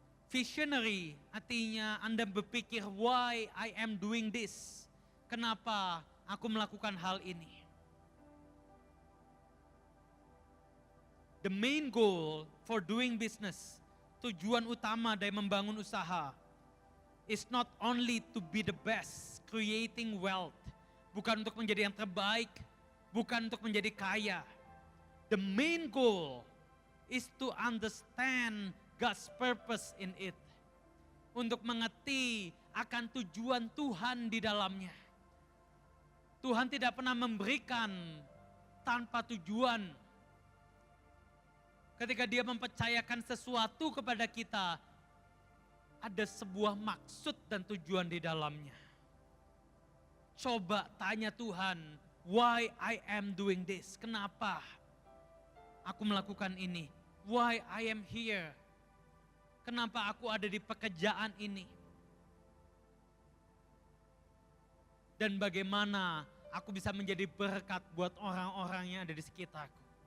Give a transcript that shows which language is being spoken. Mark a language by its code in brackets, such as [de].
[en] Visionary [id] artinya Anda berpikir [en] why I am doing this. [id] Kenapa aku melakukan hal ini? [en] The main goal for doing business, [id] tujuan utama dari membangun usaha, [en] is not only to be the best, creating wealth. [id] Bukan untuk menjadi yang terbaik, bukan untuk menjadi kaya. [en] The main goal is to understand God's purpose in it. [id] Untuk mengerti akan tujuan Tuhan di dalamnya. Tuhan tidak pernah memberikan tanpa tujuan. Ketika Dia mempercayakan sesuatu kepada kita, ada sebuah maksud dan tujuan di dalamnya. Coba tanya Tuhan, [en] why I am doing this? [id] Kenapa aku melakukan ini? [en] Why I am here? [id] Kenapa aku ada di pekerjaan ini? Dan bagaimana aku bisa menjadi berkat buat orang-orang yang ada di sekitarku?